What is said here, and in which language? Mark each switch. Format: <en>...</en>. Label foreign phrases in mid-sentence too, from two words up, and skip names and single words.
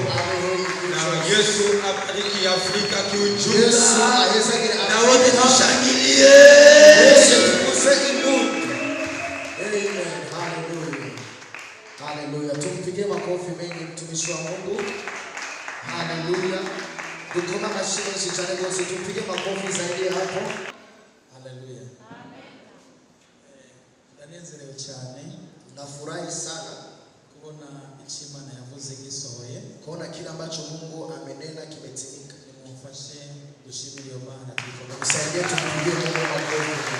<sw>Na Yesu abariki Afrika kiujumla, na wote tushangilie. Haleluya. Tumpigie makofi mengi mtumishi wa Mungu. Haleluya. Dukoma mashine zichane gosi, tupige makofi zaidi hapo.</sw> <rn>Haleluya. Ndanezerewe cyane.</rn> <sw>Nafurahi sana</sw> <rn>kubona Imana yavuze gisohoye,</rn> <sw>kuona kile ambacho Mungu amenena kimetimika.</sw> <rn>Nimufashe dushimire Imana,</rn> <sw>tusaidie tumpigie Mungu makofi.</sw>